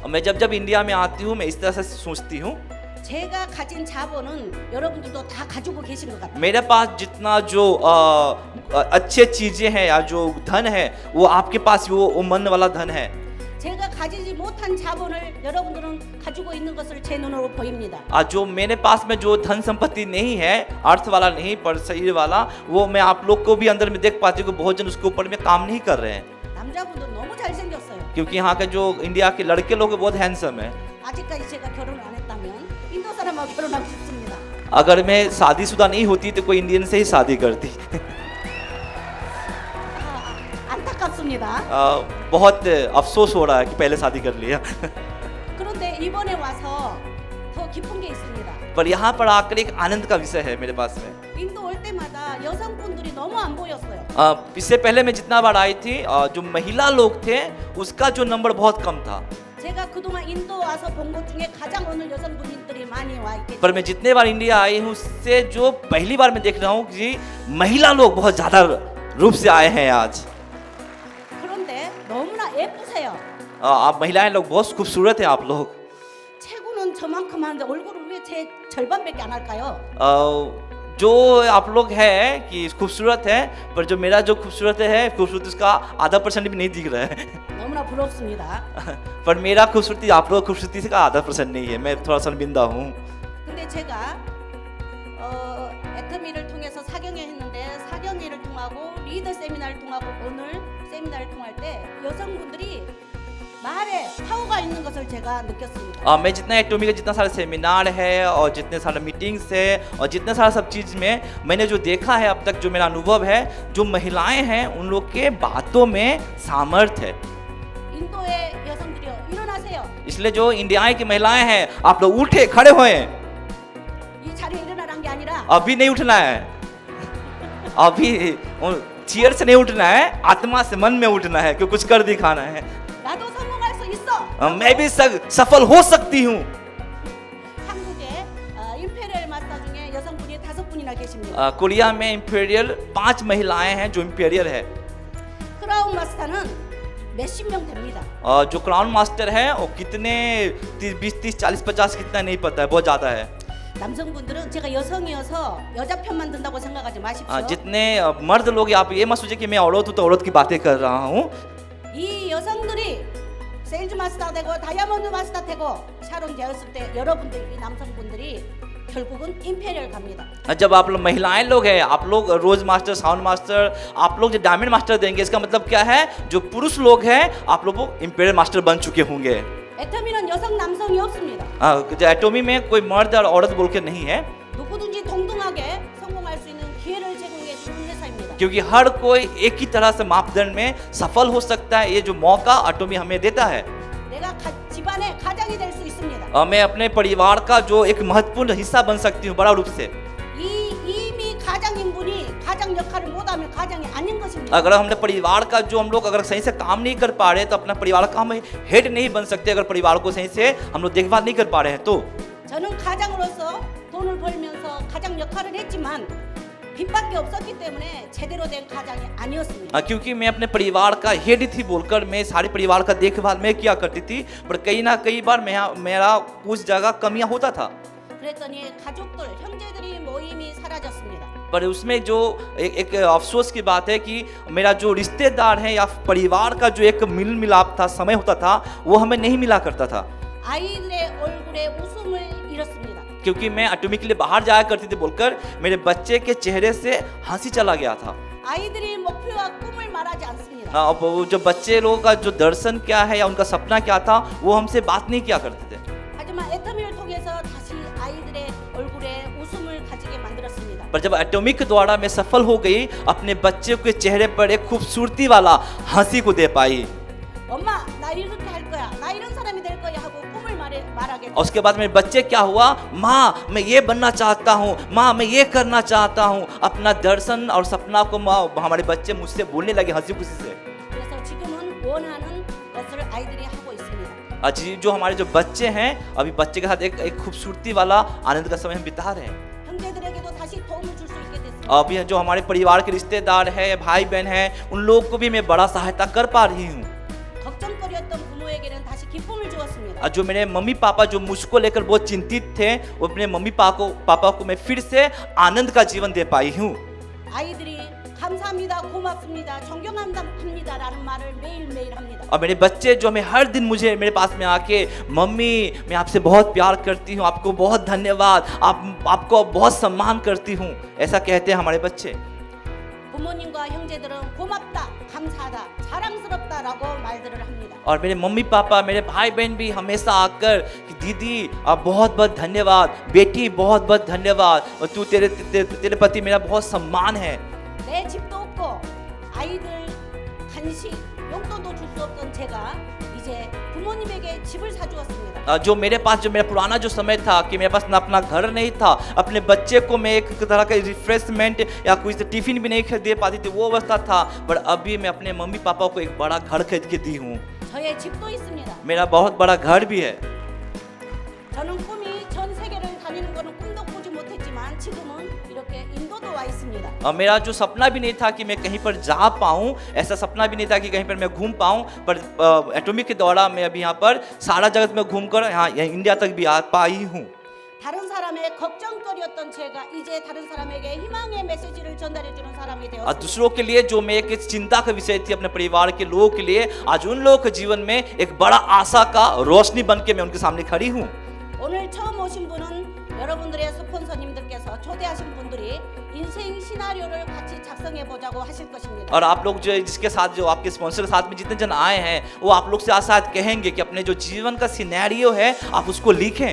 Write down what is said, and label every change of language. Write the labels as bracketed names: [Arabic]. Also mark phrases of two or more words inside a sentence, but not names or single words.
[Hindi] मैं जब इंडिया में आती हूँ, मैं इस तरह से सोचती हूँ, [Korean] 제가 가진 자본은 여러분들도 다 가지고 계신 것 같아요. [Hindi] मेरे पास जितना जो अच्छे चीज़ें हैं या जो धन है, वो आपके पास वो मन वाला धन है। [Korean] 제가 가지지 못한 자본을 여러분들은 가지고 있는 것을 제 눈으로 보입니다. [Hindi] जो मेरे पास में जो धन संपत्ति नहीं है, अर्थ वाला नहीं पर शरीर वाला, वो मैं आप लोग को भी अंदर में देख पाती हूँ कि बहुत जन उसके ऊपर में काम नहीं कर रहे हैं। [Korean] 남자분들 너무 잘생겼어요. [Hindi] क्योंकि यहाँ के जो इंडिया के लड़के लोग बहुत हैंडसम है। [Korean] 아직까지 제가 결혼을 안 했다면 인도 사람하고 결혼하고 싶습니다. [Hindi] अगर मैं शादीशुदा नहीं होती तो कोई इंडियन से ही शादी करती। [Korean] 안타깝습니다. [Hindi] बहुत अफसोस हो रहा है कि पहले शादी कर लिया। [Korean] 그런데 이번에 와서 더 기쁜 게 있습니다. [Hindi] पर यहाँ पर आकर एक आनंद का विषय है मेरे पास में। [Korean] 인도 올 때마다 여성분들이 너무 안 보였어요. [Hindi] इससे पहले मैं जितना बार आई थी जो महिला लोग थे उसका जो नंबर बहुत कम था। [Korean] 제가 그동안 인도 와서 본 것 중에 가장 오늘 여성분들이 많이 와 있겠죠. [Hindi] पर मैं जितने बार इंडिया आई हूँ उससे जो पहली बार मैं देख रहा हूँ कि महिला लोग बहुत ज्यादा रूप से आए हैं आज। [Korean] 그런데 너무나 예쁘세요. [Hindi] आप महिलाएं लोग बहुत खूबसूरत है आप लोग। [Korean] 체구는 저만큼 하는데 얼굴은 왜 제 절반밖에 안 할까요? [Hindi] जो आप लोग हैं कि खूबसूरत है पर जो मेरा जो खूबसूरत है खूबसूरती उसका आधा % भी नहीं दिख रहा है। [Korean] 너무나 부럽습니다. [Hindi] पर मेरा खूबसूरती आप लोग खूबसूरती से का आधा % नहीं है, मैं थोड़ा शर्मिंदा हूँ। [Korean] 근데 제가 애터미를 통해서 사경회 했는데 사경회를 통하고 리더 세미나를 통하고 오늘 세미나를 통할 때 여성분들이 말에 파워가 있는 것을 제가 느꼈습니다. [Hindi] मैं जितना एटोमी का जितना सारा सेमिनार है और जितने सारे मीटिंग्स है और जितने सारा सब चीज़ में मैंने जो देखा है अब तक जो मेरा अनुभव है जो महिलाएं हैं उन लोग के बातों में सामर्थ्य है। [Korean] 인도의 여성들이요 일어나세요. [Hindi] इसलिए जो इंडिया की महिलाएं हैं आप लोग उठे खड़े हुए। [Korean] 이 자리에 일어나란 게 आ니라 [Hindi] अभी नहीं उठना है, अभी चेयर से नहीं उठना है, आत्मा से मन में उठना है, क्योंकि कुछ कर दिखाना है। [Korean] 나도 성공할 수 있어. [Hindi] मैं भी सफल हो सकती हूँ। [Korean] 한국에 임페리얼 마스터 중에 여성분이 5분이나 계십니다. [Hindi] कोरिया में इंपीरियल 5 महिलाएं हैं जो इंपीरियल है। [Korean] 크라운 마스터는 몇십 명 됩니다. [Hindi] जो [English] crown master [Hindi] है वो कितने 20, 30, 40, 50 कितना नहीं पता है, बहुत ज़्यादा है। [Korean] 남성분들은 제가 여성이어서 여자 편만 든다고 생각하지 마십시오. [Hindi] जितने मर्द लोग आप ये मत सोचिए कि मैं औरत हूँ तो औरत की बातें कर रहा हूँ। [Korean] 이 여성들이 세일즈 마스터 되고 다이아몬드 마스터 되고 샤론 되었을 때 여러분들 이 남성분들이 결국은 임페리얼 갑니다. [Hindi] जब आप लोग महिलाएं लोग हैं आप लोग रोज मास्टर साउंड मास्टर आप लोग जो [English] diamond master [Hindi] देंगे इसका मतलब क्या है जो पुरुष लोग हैं आप लोग [English] imperial master [Hindi] बन चुके होंगे। [Korean] 애터미는 여성 남성이 없습니다. [Hindi] एटोमी में कोई मर्द और औरत बोल के नहीं है [Korean] 누구든지 동등하게 성공할 수 있는 기회를 제공해 주는 회사입니다. [Hindi] क्योंकि हर कोई एक ही तरह से मापदंड में सफल हो सकता है। ये जो मौका एटोमी हमें देता है। [Korean] 내가 집안의 가장이 될 수 있습니다. [Hindi] मैं अपने परिवार का जो एक महत्वपूर्ण हिस्सा बन सकती हूँ बड़ा रूप से। [Korean] 이미 가장인분이 가장 역할을 못하면 가장이 아닌 것입니다. [Hindi] अगर हमने परिवार का जो हम लोग अगर सही से काम नहीं कर पा रहे तो अपना परिवार का हम हेड नहीं बन सकते। अगर परिवार को सही से हम लोग देखभाल नहीं कर पा रहे हैं तो [Korean] 저는 가장으로서 돈을 벌면서 가장 역할을 했지만 빚밖에 없었기 때문에 제대로 된 가장이 아니었습니다. [Hindi] क्योंकि मैं अपने परिवार का हेड थी बोलकर मैं सारे परिवार का देखभाल मैं किया करती थी पर कई ना कई बार मेरा उस जगह कमियां होता था। [Korean] 그랬더니 가족들 형제들이 모임이 사라졌습니다. [Hindi] पर उसमें जो एक अफसोस की बात है कि मेरा जो रिश्तेदार है या परिवार का जो एक मिल मिलाप था समय होता था वो हमें नहीं मिला करता था। [Korean] 아이들의 얼굴에 웃음을 잃었습니다. [Hindi] क्योंकि मैं एटोमी के लिए बाहर जाया करती थी बोलकर मेरे बच्चे के चेहरे से हंसी चला गया था। [Korean] 아이들이 목표와 꿈을 말하지 않습니다. [Hindi] अब वो जो बच्चे लोगों का जो दर्शन क्या है या उनका सपना क्या था वो हमसे बात नहीं किया करते थे। [Korean] 하지만 애터미를 통해서 다시 아이들의 얼굴에 웃음을 가지게 만들었습니다. [Hindi] पर जब एटोमिक द्वारा मैं सफल हो गई अपने बच्चे के चेहरे पर एक खूबसूरती वाला हंसी को दे पाई। [Korean] 엄마 나 이렇게 할 거야 나 이런 사람이 될 거야 하고 꿈을 말하게 [Hindi] और उसके बाद मेरे बच्चे क्या हुआ माँ मैं ये बनना चाहता हूँ माँ मैं ये करना चाहता हूँ अपना दर्शन और सपना को हमारे बच्चे मुझसे बोलने लगे हंसी खुशी से। [Korean] 그래서 지금은 원하는 것을 아이들이 하고 있습니다. [Hindi] जी जो हमारे जो बच्चे हैं अभी बच्चे के साथ एक खूबसूरती वाला आनंद का समय हम बिता रहे हैं। [Korean] 형제들에게도 다시 도움을 줄 수 있게 됐습니다. [Hindi] अभी जो हमारे परिवार के रिश्तेदार है भाई बहन है उन लोग को भी मैं बड़ा सहायता कर पा रही हूँ। [Korean] 걱정거리였던 부모에게는 다시 기쁨을 주었습니다. [Hindi] जो मेरे मम्मी पापा जो मुझको लेकर बहुत चिंतित थे वो अपने मम्मी पापा को मैं फिर से आनंद का जीवन दे पाई हूँ। [Korean] 아이들이 감사합니다, 고맙습니다, 존경합니다라는 말을 매일매일 합니다. [Hindi] और मेरे बच्चे जो हमें हर दिन मुझे मेरे पास में आके मम्मी मैं आपसे बहुत प्यार करती हूँ आपको बहुत धन्यवाद आपको बहुत सम्मान करती हूँ ऐसा कहते हैं हमारे बच्चे। [Korean] 부모님과 형제들은 고맙다, 감사하다, 자랑스럽다 감사하다라고 말들을 합니다. [Hindi] और मेरे मम्मी पापा मेरे भाई बहन भी हमेशा आकर कि दीदी आप बहुत बहुत धन्यवाद, बेटी बहुत बहुत धन्यवाद, और तू तेरे प्रति मेरा बहुत सम्मान है। [Korean] 내 집도 없고 아이들 간식 용돈도 줄 수 없던 제가 이제 부모님에게 집을 사주었습니다. [Hindi] जो मेरे पास जो मेरा पुराना जो समय था कि मेरे पास ना अपना घर नहीं था, अपने बच्चे को मैं एक तरह का रिफ्रेशमेंट या कोई टिफिन भी नहीं खरीद दे पाती थी, वो अवस्था था। पर अभी मैं अपने मम्मी पापा को एक बड़ा घर खरीद के दी हूँ। [Korean] 저의 집도 있습니다. [Hindi] मेरा बहुत बड़ा घर भी है। [Korean] 저는 꿈이 전 세계를 다니는 거는 꿈도 꾸지 못했지만 지금은 이렇게 인도도 와 있습니다. [Hindi] और मेरा जो सपना भी नहीं था कि मैं कहीं पर जा पाऊँ, ऐसा सपना भी नहीं था कि कहीं पर मैं घूम पाऊँ, पर एटॉमिक के द्वारा मैं अभी यहाँ पर सारा जगत में घूमकर यहाँ इंडिया तक भी आ पाई हूँ। [Korean] 다른 사람의 걱정거리였던 제가 이제 다른 사람에게 희망의 메시지를 전달해 주는 사람이 [Hindi] और [Korean] 되었습니다. [Hindi] दूसरों के लिए जो मैं एक चिंता का विषय थी अपने परिवार के लोगों के लिए, आज उन लोगों के जीवन में एक बड़ा आशा का रोशनी बन के मैं उनके सामने खड़ी हूँ। [Korean] 오늘 처음 오신 분은 여러분들의 스폰서님들께서 초대하신 분들이 인생 시나리오를 같이 작성해 보자고 하실 것입니다. [Hindi] और आप लोग जो जिसके साथ जो आपके स्पॉन्सर के साथ में जितने जन आए हैं, वो आप लोग से आशा कहेंगे कि अपने जो जीवन का सिनेरियो है आप उसको लिखें।